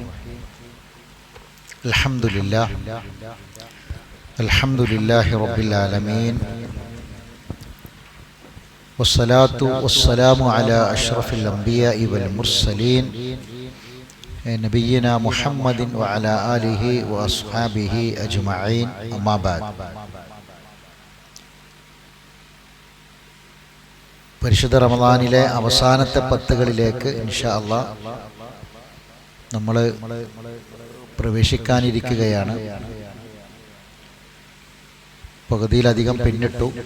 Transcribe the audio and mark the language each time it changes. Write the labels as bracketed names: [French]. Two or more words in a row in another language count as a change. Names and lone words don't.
[Arabic] الحمد لله رب العالمين والصلاة والسلام على أشرف الأنبياء والمرسلين نبينا محمد وعلى آله وأصحابه أجمعين أما بعد. [Malayalam] പരിശുദ്ധ റമദാനിലെ അവസാനത്തെ പത്തുകളിലേക്ക് [Arabic] إن شاء الله [Malayalam] നമ്മൾ പ്രവേശിക്കാനിരിക്കുകയാണ്. പകുതിയിലധികം പിന്നിട്ടു.